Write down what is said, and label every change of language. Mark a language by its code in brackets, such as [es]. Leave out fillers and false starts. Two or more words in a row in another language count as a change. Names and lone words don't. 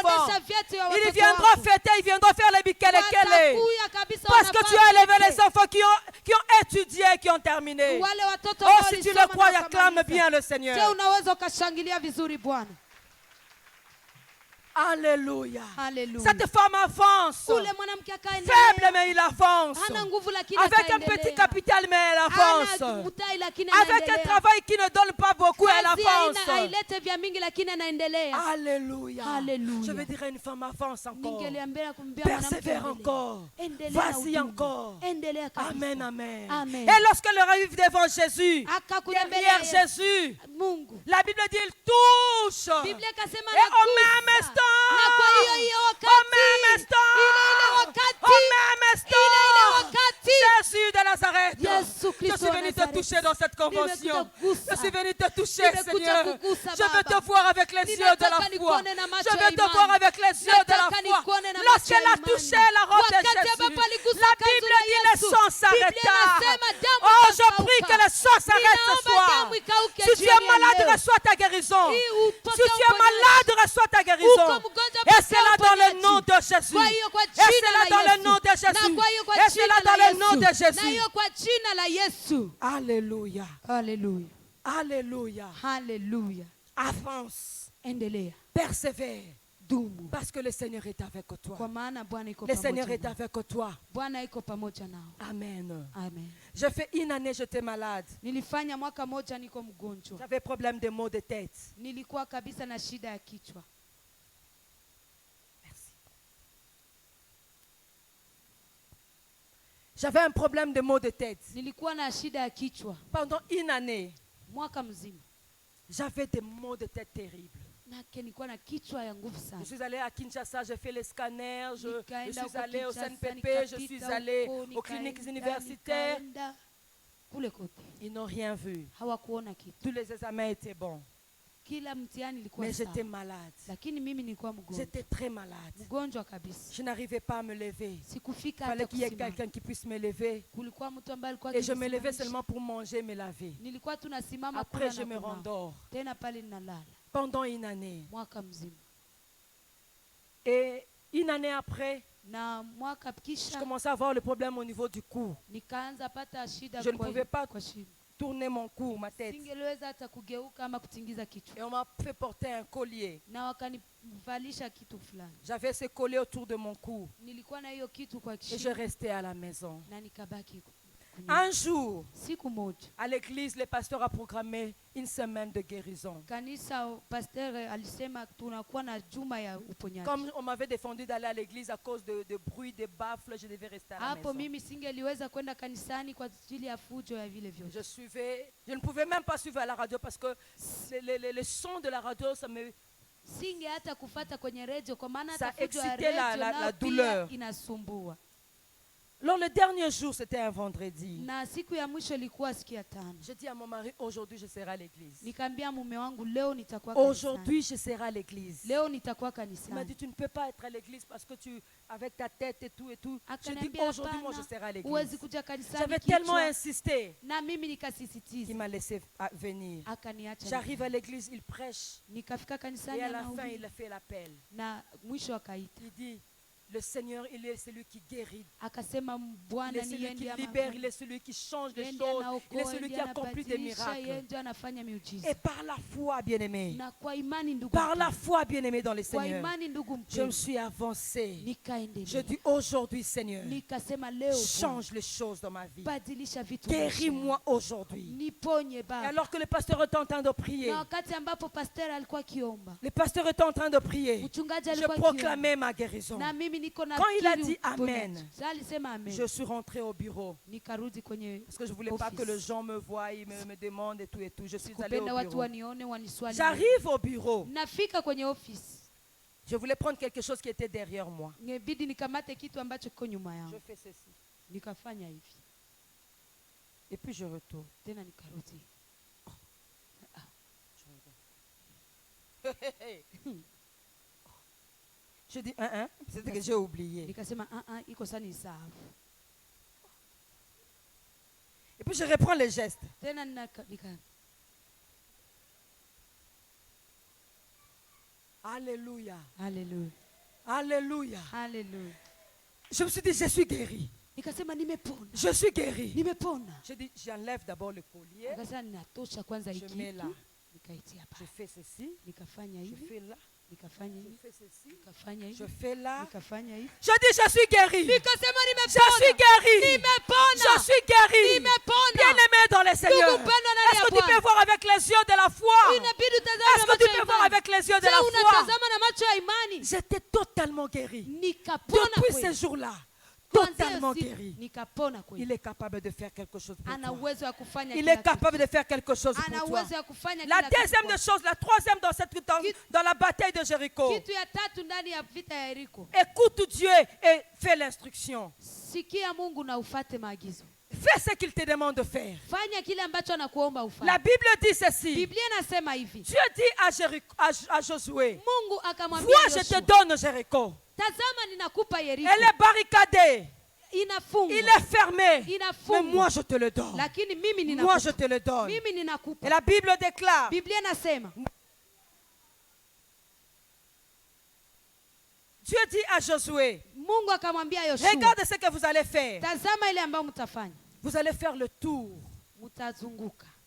[sw] Utawaonesha vyeti ya [fr] Ils [sw] watoto [fr] viendront [sw] wako. [fr] fêter, ils viendront faire les bikelekele. [sw] Watakuya kabisa [fr] Parce que tu as [sw] wanafanya [fr] élevé [sw] vyeti. [fr] les enfants qui ont étudié, qui ont terminé. [sw] Wale watoto Oh, ambao [fr] si tu [sw] walisoma [fr] le crois, [sw] na [fr] acclame [sw] wakamaliza. [fr] bien le [sw] Je, [fr] Seigneur. [sw] unaweza ukashangilia vizuri Bwana. [fr] Alléluia. [sw] Haleluya. [fr] Cette femme avance. [sw] Ule mwanamke akaendelea. [fr] Faible, mais il avance. [sw] Hana nguvu lakini [fr] Avec un [sw] akaendelea. [fr] petit capital, mais elle avance. [sw] Hana mtaji lakini [fr] Avec un [sw] anaendelea. [fr] travail qui ne donne pas beaucoup, elle [sw] Kazi [fr] avance. [sw] hailete vya mingi lakini anaendelea. [fr] Alléluia. Alléluia. Je veux dire, une femme avance encore. [sw] Ningeliambia kumbia mwanamke [fr] Persévère [sw] endelea. [fr] encore. [sw] Endelea na [fr] Vas-y [sw] huduma. [fr] encore. [sw] Endelea kabisa. [fr] Amen, amen. [sw] Amen. [fr] Et lorsqu'elle arrive devant Jésus, [sw] Akakuja mbele [fr] derrière [sw] ya [fr] Jésus, [sw] Mungu. [fr] la Bible dit, il touche. [sw] Biblia ikasema [fr] Et au [sw] anagusa. [fr] même instant, [sw] Na kwa hiyo [fr] au [sw] wakati, [fr] même instant, [sw] ile wakati, [fr] au même instant, [sw] ile wakati, [fr] Jésus de Nazareth, [sw] Yesu [fr] je [sw] Kristo [fr] suis [sw] wa [fr] venu te [sw] Nazareth. [fr] toucher dans cette convention. [sw] Nimekuja [fr] Je suis venu te toucher, [sw] Nimekuja [fr] Seigneur. [sw] kugusa, [fr] Je veux [sw] Baba. [fr] te voir avec les yeux de la [sw] Ninataka [fr] foi. [sw] nikuone na macho [fr] Je [sw] ya [fr] veux te [sw] imani. [fr] voir avec les yeux de la [sw] Nataka [fr] foi. [sw] nikuone na [fr] Lorsqu'elle [sw] macho ya [fr] a [sw] imani. [fr] touché la robe de [sw] Wakati [fr] Jésus, [sw] ambapo aligusa [fr] la [sw] kanzu [fr] Bible [sw] la [fr] dit le [sw] Yesu. [fr] sang [sw] Biblia [fr] s'arrêta. [sw] inasema damu [fr] Oh, je [sw] ikakauka. [fr] prie que le sang s'arrête ce [sw] Ninaomba [fr] soir. [sw] damu ikauke [fr] Si tu [sw] jioni [fr] es [sw] ya [fr] malade, [sw] leo. [fr] reçois ta guérison. [sw] Hii upokee [fr] Si tu es [sw] uponyaji. [fr] malade, reçois ta guérison. [sw] Uko mgonjwa, [fr] Et c'est là [sw] pokea [fr] dans le [sw] uponyaji. [fr] nom de Jésus. [sw] Kwa hiyo kwa [fr] Et c'est [sw] jina [fr] là [sw] la [fr] dans le [sw] Yesu. [fr] nom de [sw] Na [fr] Jésus. [sw] kwa hiyo kwa [fr] Et c'est là [sw] jina [fr] dans [sw] la [fr] le nom de [sw] Yesu. Na [fr] Jésus. [sw] hiyo kwa jina la Yesu. [fr] Alléluia. [sw] Haleluya. [fr] Alléluia. [sw] Haleluya. [fr] Avance. [sw] Endelea. [fr] Persevère. [sw] Dumu. [fr] Parce que le Seigneur est avec toi. [sw] Kwa maana Bwana iko [fr] Le Seigneur [sw] pamoja [fr] est [sw] nao. [fr] avec toi. [sw] Bwana iko pamoja nao. [fr] Amen. [sw] Amen. [fr] J'ai fait une année, j'étais malade. [sw] Nilifanya mwaka moja niko mgonjwa. [fr] J'avais problème de maux de tête. [sw] Nilikuwa kabisa na shida ya kichwa. [fr] Merci. J'avais un problème de maux de tête. [sw] Nilikuwa na shida ya kichwa [fr] Pendant une année, [sw] mwaka mzima. [fr] j'avais des maux de tête terribles. [sw] Nake nilikuwa na kichwa ya nguvu [fr] Je [sw] sana. [fr] suis allée à Kinshasa, j'ai fait les scanners, je [sw] Nikaenda [fr] suis [sw] huko [fr] allée au [sw] Kinshasa, [fr] CNPP, je suis [sw] nikapita [fr] allée [sw] huko, [fr] aux cliniques [sw] nikaenda, [fr] universitaires. [sw] nikaenda kule kote. [fr] Ils n'ont rien vu. [sw] Hawakuona kitu. [fr] Tous les examens étaient bons. [sw] Kila mtihani ilikuwa [fr] Mais [sw] sawa. [fr] j'étais malade. [sw] Lakini mimi nilikuwa mgonjwa. [fr] J'étais très malade. [sw] Mgonjwa kabisa. [fr] Je n'arrivais pas à me lever. Il [sw] Sikufika [fr] fallait [sw] hata [fr] qu'il y ait [sw] kusimama. [fr] quelqu'un qui puisse me lever. [sw] Kulikuwa mtu ambaye alikuwa [fr] Et je me levais [sw] akinisimamisha. [fr] seulement pour manger, me laver. [sw] Nilikuwa tunasimama [fr] Après, [sw] kula [fr] je [sw] na [fr] me [sw] kunawa. [fr] rendors. [sw] Tena pale ninalala [fr] Pendant une année. [sw] mwaka mzima. [fr] Et une année après, [sw] Na mwaka [fr] je [sw] kisha [fr] commençais à avoir le problème au niveau du cou. [sw] nikaanza pata shida [fr] Je ne [sw] kwa [fr] pouvais pas [sw] kwa shingo. [fr] tourner mon cou, ma tête. [sw] Singeliweza hata kugeuka ama kutingiza kichwa. [fr] Et on m'a fait porter un collier. [sw] Na wakanivalisha kitu fulani. [fr] J'avais ce collier autour de mon cou. [sw] Nilikuwa na hiyo kitu kwa [fr] Et je [sw] shingo [fr] restais à la maison. [sw] na nikabaki kunywa. [fr] Un jour, [sw] Siku moja [fr] à l'église, le pasteur a programmé une semaine de guérison. [sw] kanisa pasteur alisema tunakuwa na juma ya uponyaji. [fr] Comme on m'avait défendu d'aller à l'église à cause de bruit, de baffles, je devais rester à la [sw] Hapo [fr] maison. [sw] mimi singeliweza kwenda kanisani kwa ajili ya fujo ya vile vyote. [fr] Je ne pouvais même pas suivre à la radio parce que le son de la radio, ça me... [sw] Singe hata kufata kwenye redio kwa maana [fr] Ça [sw] hata fujo ya [fr] excitait la [sw] redio [fr] douleur. [sw] pia inasumbua. [fr] Alors le dernier jour, c'était un vendredi. [sw] Na siku ya mwisho ilikuwa siku ya tano. [fr] Je dis à mon mari, aujourd'hui je serai à l'église. [sw] Nikaambia mume wangu leo nitakuwa kanisani. [fr] Aujourd'hui je serai à l'église. [sw] Leo nitakuwa [fr] Il m'a [sw] kanisani. [fr] dit, tu ne peux pas être à l'église parce que tu, avec ta tête et tout. J'ai dit, [sw] Akaniambia [fr] aujourd'hui moi je [sw] hapana, [fr] serai à [sw] huwezi [fr] l'église. [sw] kuja kanisani [fr] J'avais tellement [sw] kichwa. [fr] insisté [sw] Na mimi [fr] qu'il [sw] nikasisitiza. [fr] m'a laissé venir. [sw] Akaniacha. [fr] J'arrive à l'église, il prêche. [sw] Nikafika kanisani [fr] Et à la fin, [sw] anahubiri. [fr] il a fait l'appel. [sw] Na mwisho akaita. [fr] Il dit, le Seigneur, il est celui qui guérit. [sw] Akasema [fr] Il [sw] Bwana [fr] est [sw] ni [fr] celui [sw] yeye [fr] qui [sw] ndiye [fr] libère, il est celui qui change les [sw] Yeye ndiye [fr] choses. Il est [sw] anaokoa, [fr] celui qui [sw] ndiye [fr] accomplit des [sw] anabadilisha, yeye [fr] miracles. [sw] ndiye anafanya miujiza. [fr] Et par la foi, bien-aimé, [sw] Na kwa imani ndugu [fr] par la [sw] mpendwa, [fr] foi, bien-aimé dans le [sw] kwa [fr] Seigneur, [sw] imani ndugu [fr] je me [sw] mpendwa, [fr] suis avancé. Je [sw] nikaendelea. [fr] dis aujourd'hui, Seigneur, [sw] Nikasema leo [fr] change les choses dans ma vie. [sw] badilisha vitu. [fr] Guéris-moi aujourd'hui. [sw] Niponye [fr] Et [sw] Baba. [fr] alors que le pasteur était en train de prier, [sw] Na wakati ambapo pastor alikuwa kiomba, [fr] le pasteur était en train de prier, [sw] mchungaji [fr] je [sw] alikuwa kiomba. [fr] proclamais ma guérison. [sw] Na mimi niko na [fr] Quand il a [sw] kiri [fr] dit [sw] uponyaji. [fr] Amen, [sw] Sasa alisema amen. [fr] je suis rentré au bureau. [sw] Nikarudi kwenye [fr] Parce que je ne voulais pas que les [sw] office. [fr] gens me voient, ils me demandent et tout et tout. Je suis allé [sw] Kupenda [fr] au [sw] watu [fr] bureau. [sw] wanione waniswali. [fr] J'arrive au bureau. [sw] Nafika kwenye office. [fr] Je voulais prendre quelque chose qui était derrière moi. [sw] Ngebidi nikamate kitu ambacho kiko nyuma [fr] Je [sw] yangu. [fr] fais ceci. [sw] Nikafanya hivi. [fr] Et puis je retourne. [sw] Tena nikarudi. [fr] Je regarde. Je dis, c'est que j'ai oublié. [sw] Nikasema iko sana nisahau. [fr] Et puis je reprends les gestes. [sw] Tena [fr] Alléluia. [sw] Hallelujah. [fr] Alléluia. [sw] Hallelujah. [fr] Je me suis dit, je suis guéri. [sw] Nikasema nimepona. [fr] Je suis guéri. [sw] Nimepona. [fr] Je dis, j'enlève d'abord le collier. [sw] Nikasema ninatosha kwanza [fr] Je [sw] hiki [fr] mets là. [sw] kitu. Nikaitia [fr] Je [sw] pale. [fr] fais ceci. [sw] Nikafanya [fr] Je [sw] hivi. [fr] fais là. [sw] nikafanya [fr] je [sw] hivi, [fr] fais ceci, [sw] nikafanya [fr] je [sw] hivi, [fr] fais là. [sw] nikafanya hivi. [fr] Je dis, je suis guéri. [sw] Nikasema [fr] Je suis guéri. [sw] nimepona. [fr] Je suis guéri. [sw] Nimepona. [fr] Bien-aimé dans le Seigneur. [sw] Ndugu mpendwa ndani [fr] Est-ce [sw] ya [fr] que tu peux [sw] Bwana. [fr] voir avec les yeux de la foi? [sw] Inabidi utazame [fr] Est-ce [sw] na [fr] que tu [sw] macho ya [fr] peux voir [sw] imani. [fr] avec les yeux de [sw] Je, [fr] la foi? [sw] unatazama na macho ya imani. [fr] J'étais totalement guéri. [sw] Nikapona [fr] Depuis [sw] kweli. [fr] ce jour-là, [sw] Kuanzia [fr] totalement [sw] siku, [fr] guéri. [sw] nikapona kweli. [fr] Il est capable de faire quelque chose pour [sw] Ana [fr] toi. [sw] uwezo wa kufanya [fr] Il [sw] kila [fr] est capable de faire quelque chose [sw] kitu. Ana [fr] pour toi. [sw] uwezo wa kufanya [fr] La [sw] kila kitu [fr] deuxième [sw] kwako. [fr] des choses, la troisième dans la bataille de Jéricho. [sw] Kitu ya tatu ndani ya vita ya Yeriko. [fr] Écoute Dieu et fais l'instruction. [sw] Sikia Mungu na ufate maagizo. [fr] Fais ce qu'il te demande de faire. [sw] Fanya kile ambacho anakuomba ufanye. [fr] La Bible dit ceci. [sw] Biblia inasema hivi. [fr] Dieu dit à Josué, [sw] Mungu akamwambia [fr] vois, je [sw] Yoshua, [fr] te donne Jéricho. [sw] tazama ninakupa Yeriko. [fr] Elle est barricadée. [sw] Inafungwa. [fr] Il est fermé. [sw] Inafungwa. [fr] Mais moi, je te le donne. [sw] Lakini mimi [fr] Moi, [sw] ninakupa. [fr] je te le donne. [sw] Mimi [fr] Et [sw] ninakupa. [fr] la Bible déclare, [sw] Biblia inasema. [fr] Dieu dit à Josué, [sw] Mungu akamwambia Yoshua, [fr] regarde ce que vous allez faire. [sw] tazama ile ambayo mtafanya. [fr] Vous allez faire le tour [sw] Mtazunguka